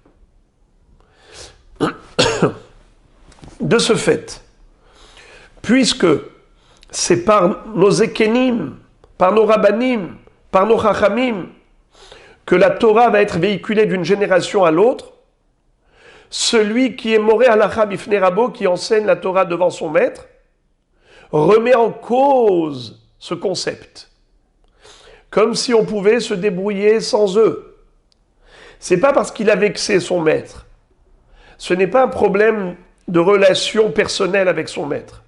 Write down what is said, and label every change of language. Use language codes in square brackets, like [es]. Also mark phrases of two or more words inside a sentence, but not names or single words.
[fr] De ce fait, puisque c'est par nos ékénim, par nos rabbanim, par nos chachamim, que la Torah va être véhiculée d'une génération à l'autre, celui qui est [he] מורה הלכה בפני רבו, [fr] qui enseigne la Torah devant son maître, remet en cause ce concept. Comme si on pouvait se débrouiller sans eux. C'est pas parce qu'il a vexé son maître. Ce n'est pas un problème de relation personnelle avec son maître.